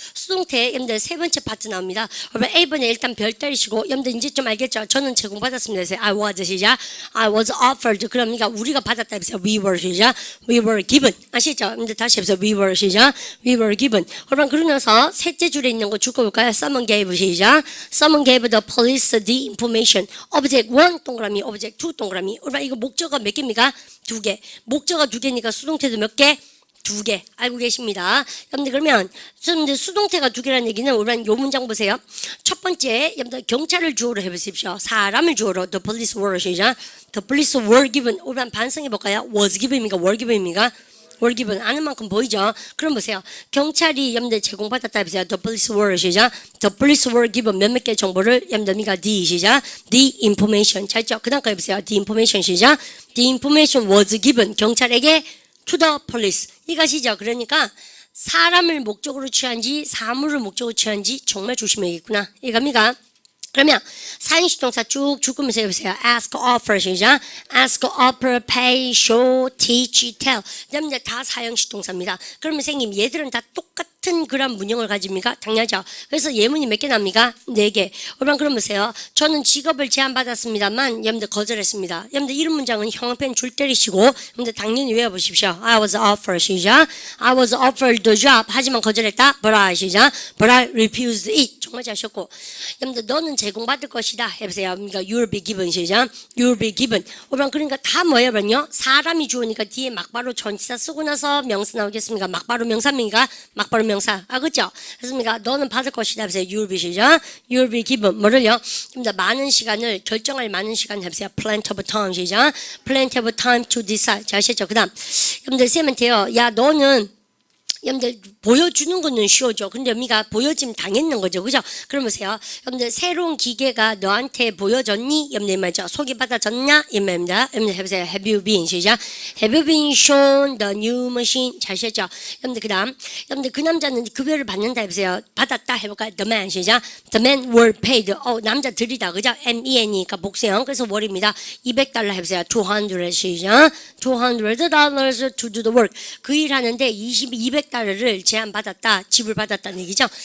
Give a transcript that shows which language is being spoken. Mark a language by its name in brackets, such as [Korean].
[Korean] 수동태, 여러분들 세 번째 파트 나옵니다. 여러분, A번에 일단 별 때리시고, 여러분들 이제 좀 알겠죠? 저는 제공받았습니다. 그래서 [English] I was, 시작. I was offered. [Korean] 그러니까 우리가 받았다. 해서 [English] we were, [Korean] 시작. [English] We were given. [Korean] 아시죠? 여러분들 다시 해서 [English] we were, [Korean] 시작. [English] We were given. [Korean] 여러분, 그러면서 셋째 줄에 있는 거 줄거볼까요? [English] Someone gave, [Korean] 시작. [English] Someone gave the police the information. [Korean] Object 1 동그라미, Object 2 동그라미. 여러분, 이거 목적어 몇 개입니까? 2개. 목적어 2개니까 수동태도 몇 개? 2개. 알고 계십니다. 여러분들 그러면 수동태가 2개라는 얘기는 우리는 요 문장 보세요. 첫 번째 여러분들 경찰을 주어로 해보십시오. 사람을 주어로 [English] the police were [Korean] 시작. [English] The police were given. [Korean] 우리는 반성해 볼까요? was given입니까? were given입니까? were given. 아는 만큼 보이죠? 그럼 보세요. 경찰이 여러분들 제공받았다 해보세요. [English] The police were [Korean] 시작. [English] The police were given [Korean] 몇몇 개 정보를 여러분들 [English] the 시작. The information. [Korean] 잘 있죠? 그 다음 거 해보세요. [English] The information 시작. The information was given. [Korean] 경찰에게 [English] to the police. [Korean] 이것이죠. 그러니까 사람을 목적으로 취한지 사물을 목적으로 취한지 정말 조심해야겠구나. 이겁니까? 그러면 사형식 동사 쭉 묶으면서 해보세요. [English] ask, offer 시작. ask, offer, pay, show, teach, tell. [Korean] 이제 다 사형식 동사입니다. 그러면 선생님 얘들은 다 똑같은 그런 문형을 가집니까? 당연하죠. 그래서 예문이 몇 개 납니까? 4개. 여러분 그럼 보세요. 저는 직업을 제안받았습니다만 여러분들 거절했습니다. 여러분들 이런 문장은 형광펜 줄 때리시고 여러분들 당연히 외워보십시오. [English] I was offered 시작. I was offered the job. [Korean] 하지만 거절했다. [English] But I 시작. But I refused it. [Korean] 정말 잘하셨고 여러분들 너는 제공받을 것이다 해보세요. 그러니까 [English] you'll be given 시작. You'll be given. [Korean] 여러분 그러니까 다 뭐예요? 그러면요. 사람이 주어니까 뒤에 막바로 전치사 쓰고 나서 명사 나오겠습니까? 막바로 명사입니까? 막바로 명사. 아 그렇죠? 그렇습니까? 너는 받을 것이다 해보세요. [English] You'll be 시작. You'll be given. [Korean] 뭐를요? 그러니까 많은 시간을 결정할 많은 시간 해보세요. [English] Plenty of time [Korean] 시작. [English] Plenty of time to decide. [Korean] 잘 아셨죠? 그 다음 여러분들 쌤은 돼요. 야 너는 여러분들 보여주는 거는 쉬워져. 근데 우리가 보여지면 당했는 거죠. 그죠? 그럼 보세요. 여러분들 새로운 기계가 너한테 보여졌니? 여러분들 말이죠. 소개받아졌냐? 이 말입니다. 여러분들 해보세요. [English] Have you been? [Korean] 시작. [English] Have you been shown the new machine? [Korean] 잘 하셨죠? 여러분들 그 다음 여러분들 그 남자는 급여를 받는다 해보세요. 받았다 해볼까요? The man 시작. [English] The men were paid. [Korean] 남자들이다. 그죠? MEN이니까 복수형. 그래서 월입니다. $200 해보세요. 200 시작. [English] $200 to do the work. [Korean] 그 일 하는데 200달러를 제안받았다, 지불받았다는 얘기죠.